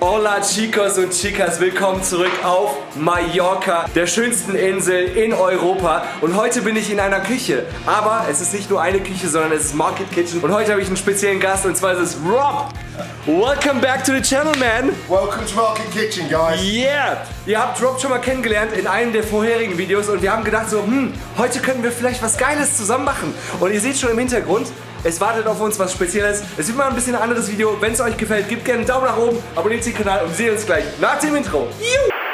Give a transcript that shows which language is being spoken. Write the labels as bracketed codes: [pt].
[es] Hola Chicos [de] und [es] Chicas, [de] willkommen zurück auf Mallorca, der schönsten Insel in Europa. Und heute bin ich in einer Küche, aber es ist nicht nur eine Küche, sondern es ist Market Kitchen. Und heute habe ich einen speziellen Gast und zwar ist es Rob. [en] Welcome back to the channel, man. Welcome to Market Kitchen, guys. Yeah! [de] Ihr habt Rob schon mal kennengelernt in einem der vorherigen Videos und wir haben gedacht so, heute könnten wir vielleicht was Geiles zusammen machen. Und ihr seht schon im Hintergrund, es wartet auf uns was Spezielles. Es wird mal ein bisschen ein anderes Video. Wenn es euch gefällt, gebt gerne einen Daumen nach oben, abonniert den Kanal und wir sehen uns gleich nach dem Intro. Juhu!